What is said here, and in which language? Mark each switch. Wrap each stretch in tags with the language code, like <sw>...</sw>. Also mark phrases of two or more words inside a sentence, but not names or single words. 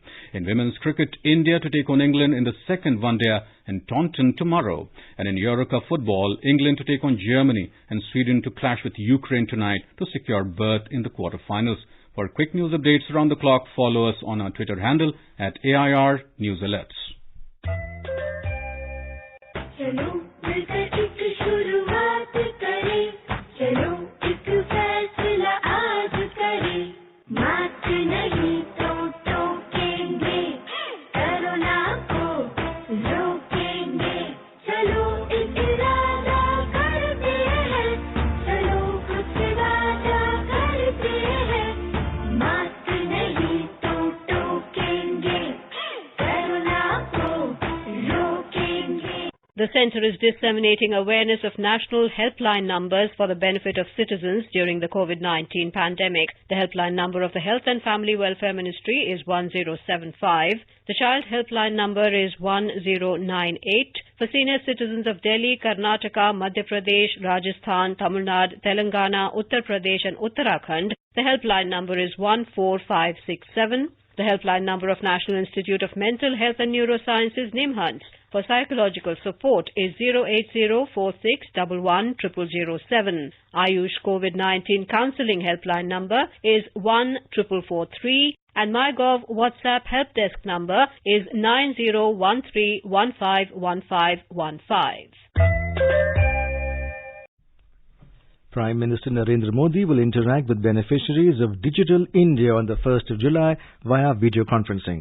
<en>In women's cricket, India to take on England in the second one-day in Taunton tomorrow. And in Euro Cup football, England to take on Germany and Sweden to clash with Ukraine tonight to secure berth in the quarter-finals. For quick news updates around the clock, follow us on our Twitter handle at AIR News Alerts.</en> <hi>चलो मिलकर एक शुरुआत करें, चलो एक फैसला आज करें, मास्क नहीं तो टोकेंगे, कोरोना को रोकेंगे, चलो एक इरादा करते हैं, चलो कुछ वादा करते हैं, मास्क नहीं तो टोकेंगे, कोरोना को रोकेंगे.</hi> <en>The centre is disseminating awareness of national helpline numbers for the benefit of citizens during the COVID-19 pandemic. The helpline number of the Health and Family Welfare Ministry is 1075. The child helpline number is 1098. For senior citizens of Delhi, Karnataka, Madhya Pradesh, Rajasthan, Tamil Nadu, Telangana, Uttar Pradesh and Uttarakhand, the helpline number is 14567. The helpline number of National Institute of Mental Health and Neurosciences, NIMHANS, for psychological support is 08046110007. Ayush COVID-19 counselling helpline number is 14443 and MyGov WhatsApp help desk number is 9013151515. Prime Minister Narendra Modi will interact with beneficiaries of Digital India on the 1st of July via video conferencing.</en>